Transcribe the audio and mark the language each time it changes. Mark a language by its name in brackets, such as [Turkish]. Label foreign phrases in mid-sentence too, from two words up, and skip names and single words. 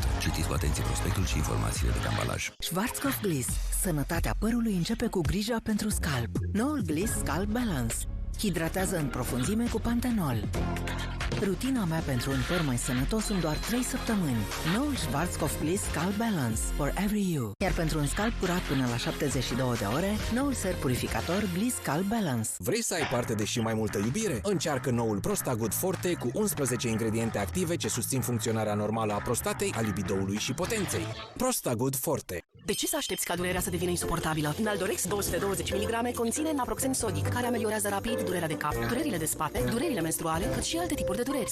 [Romanian] Citiți cu atenție prospectul și informațiile de pe ambalaj. Schwarzkopf Gliss. Sănătatea părului începe cu grija pentru scalp. Noul Gliss Scalp Balance. Hidratează în profunzime cu pantenol. Rutina mea pentru un păr mai sănătos în doar 3 săptămâni. Noul Schwarzkopf Gliss Scalp Balance [English] for every you. [Romanian] Iar pentru un scalp curat până la 72 de ore, noul ser purificator Gliss Scalp Balance. Vrei să ai parte de și mai multă iubire? Încearcă noul Prostagood Forte cu 11 ingrediente active ce susțin funcționarea normală a prostatei, a libidoului și potenței. Prostagood Forte. De ce să aștepți ca durerea să devină insuportabilă? Naldorex 220 mg conține naproxen sodic, care ameliorează rapid durerea de cap, durerile de spate, durerile menstruale, cât și alte tipuri de dureri.